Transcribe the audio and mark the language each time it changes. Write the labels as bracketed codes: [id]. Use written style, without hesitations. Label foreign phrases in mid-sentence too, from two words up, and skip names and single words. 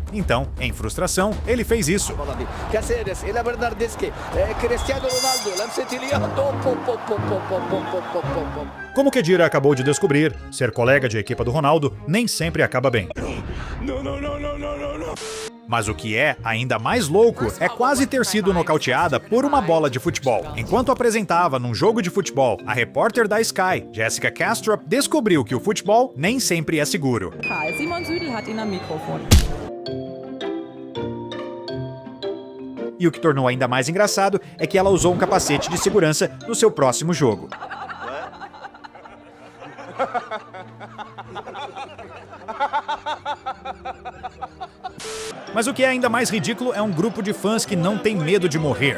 [pt] Então, em frustração, ele fez isso. Como Khedira acabou de descobrir, ser colega de equipa do Ronaldo nem sempre acaba bem. Mas o que é ainda mais louco é quase ter sido nocauteada por uma bola de futebol. Enquanto apresentava num jogo de futebol, a repórter da Sky, Jessica Kastrup, descobriu que o futebol nem sempre é seguro. [de] Simon Südel hat ihn am Mikrofon. [pt] E o que tornou ainda mais engraçado é que ela usou um capacete de segurança no seu próximo jogo. Mas o que é ainda mais ridículo é um grupo de fãs que não tem medo de morrer.